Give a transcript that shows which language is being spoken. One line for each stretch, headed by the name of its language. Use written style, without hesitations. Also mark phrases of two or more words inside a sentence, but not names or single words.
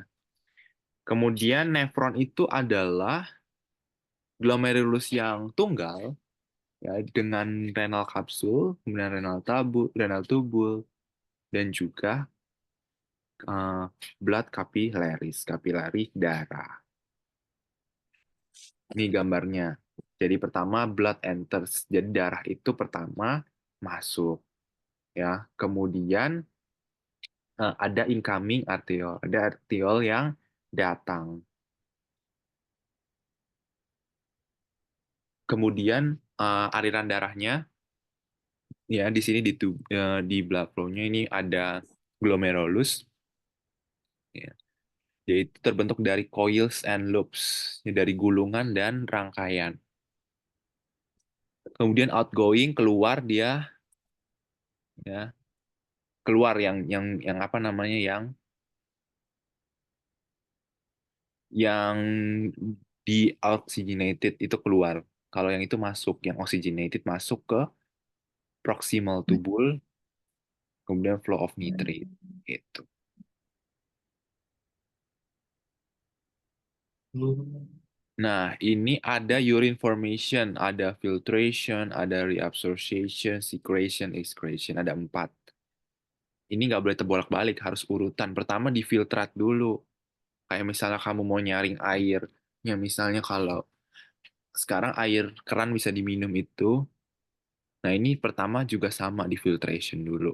Indonesian: Kemudian nefron itu adalah glomerulus yang tunggal, ya, dengan renal kapsul, kemudian renal tubul, dan juga
English: blood capillaries,
Indonesian: kapilari darah. Ini gambarnya. Jadi pertama
English: blood enters,
Indonesian: jadi darah itu pertama masuk, ya. Kemudian ada
English: incoming arteriole,
Indonesian: ada arteriole yang datang. Kemudian aliran darahnya, ya, di sini di
English: blood flow-nya
Indonesian: ini ada glomerulus, ya, yaitu terbentuk dari
English: coils and loops,
Indonesian: ya, dari gulungan dan rangkaian. Kemudian outgoing, keluar dia, ya, keluar yang apa namanya, yang deoxygenated itu keluar. Kalau yang itu masuk, yang oxygenated masuk ke
English: proximal tubule,
Indonesian: kemudian
English: flow of nitrate
Indonesian: itu. Nah, ini ada
English: urine formation,
Indonesian: ada filtration, ada reabsorption,
English: secretion, excretion,
Indonesian: ada 4. Ini nggak boleh terbolak-balik, harus urutan. Pertama difiltrat dulu. Kayak misalnya kamu mau nyaring air, ya misalnya kalau sekarang air keran bisa diminum itu, nah ini pertama juga sama di filtration dulu.